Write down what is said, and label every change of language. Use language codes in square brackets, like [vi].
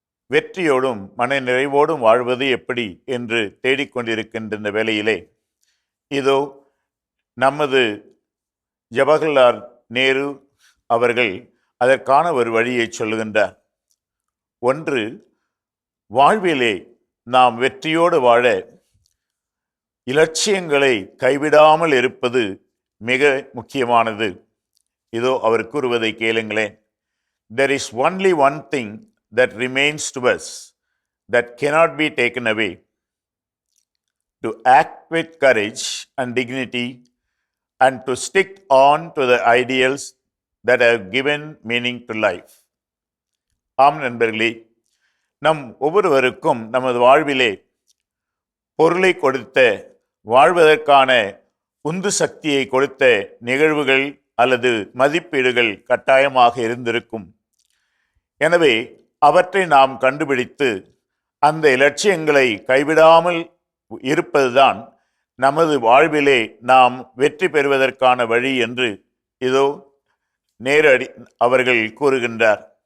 [ta] வெற்றியோடும் மன நிறைவோடும் வாழ்வது எப்படி என்று தேடிக்கொண்டிருக்கின்ற இந்த வேளையிலே இதோ நமது ஜவஹர்லால் நேரு அவர்கள் அதற்கான ஒரு வழியை சொல்லுகின்றார். ஒன்று, வாழ்விலே நாம் வெற்றியோடு வாழ இலட்சியங்களை கைவிடாமல் இருப்பது மிக முக்கியமானது. இதோ அவர் கூறுவதை கேளுங்களேன். [en] There is only one thing that remains to us that cannot be taken away: to act with courage and dignity and to stick on to the ideals that have given meaning to life. [ta] ஆம் நண்பர்களே, நம் ஒவ்வொருவருக்கும் நமது வாழ்விலே பொருளை கொடுத்த, வாழ்வதற்கான உந்து சக்தியை கொடுத்த நிகழ்வுகள் அல்லது மதிப்பீடுகள் கட்டாயமாக இருந்திருக்கும். எனவே அவற்றை நாம் கண்டுபிடித்து அந்த இலட்சியங்களை கைவிடாமல் இருப்பதுதான் நமது வாழ்விலே நாம் வெற்றி பெறுவதற்கான வழி என்று இதோ நேரு அவர்கள் கூறுகின்றார்.